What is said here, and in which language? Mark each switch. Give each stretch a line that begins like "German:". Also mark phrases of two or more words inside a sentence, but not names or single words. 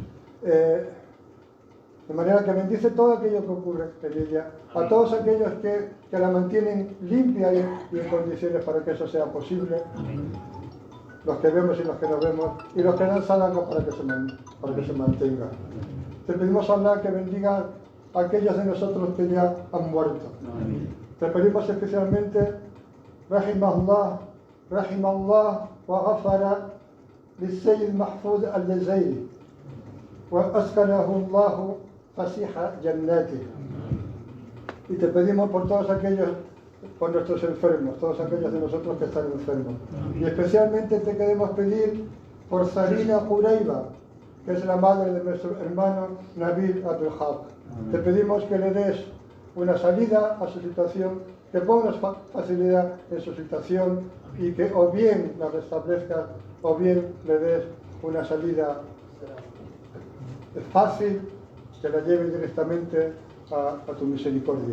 Spanish: De manera que bendice todo aquello que ocurre en ella, a todos aquellos que la mantienen limpia y en condiciones para que eso sea posible, los que vemos y los que no vemos, y los que dan sadaqa para que se mantenga. Te pedimos a Allah que bendiga a aquellos de nosotros que ya han muerto. Te pedimos especialmente,
Arabic: رحمه الله وغفر للسيد محفوظ الجزائري وأسكنه الله فسيح جناته.
Spanish: Y te pedimos por todos aquellos, por nuestros enfermos, todos aquellos de nosotros que están enfermos. Y especialmente te queremos pedir por Zarina Quraiba, que es la madre de nuestro hermano Nabil Abdelhaq. Te pedimos que le des una salida a su situación, que pongas facilidad en su situación y que o bien la restablezcas o bien le des una salida fácil que la lleve directamente a tu misericordia.